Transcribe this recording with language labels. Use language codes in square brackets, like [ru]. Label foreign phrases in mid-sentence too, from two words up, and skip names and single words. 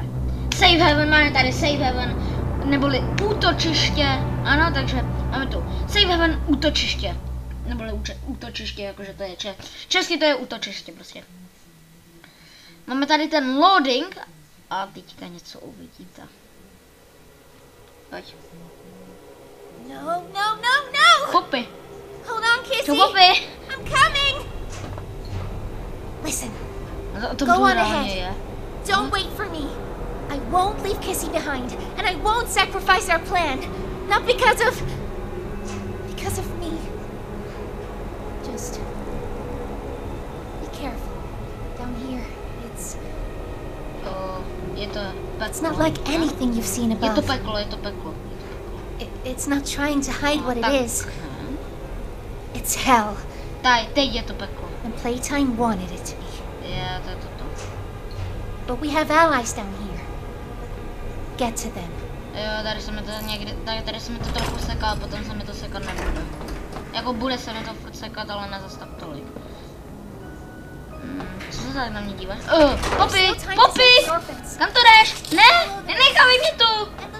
[en] Save Heaven, [cs] máme tady [en] Save Heaven, [cs] neboli útočiště, ano, takže máme tu Save Heaven, útočiště. Neboli útočiště, jakože to je česky to je útočiště prostě. Máme tady ten loading a teďka něco uvidíte. Pojď. No. [en] Poppy. Hold on, Kissy. To Poppy. I'm coming. Listen. [cs] To [en] Go on [cs] je. [en] ahead. Don't wait for me. I won't leave Kissy behind, and I won't sacrifice our plan. Not because of me. Just be careful. Down here, it's not like anything you've seen above. [cs] Je to peklo. [en] It's not trying to hide what it is. It's hell. [cs] Teď je to peklo. [en] And Playtime wanted it to be. [cs] Je to. [en] But we have allies down here. Get to them. [cs] Jo, tady se mi to trochu seká, potom se mi to sekat nebude. Jako bude se mi to furt sekat, ale ne zas tak tolik. Co se tady na mě díváš? Poppy! Kam to jdeš? Ne! Nenechávej mě tu!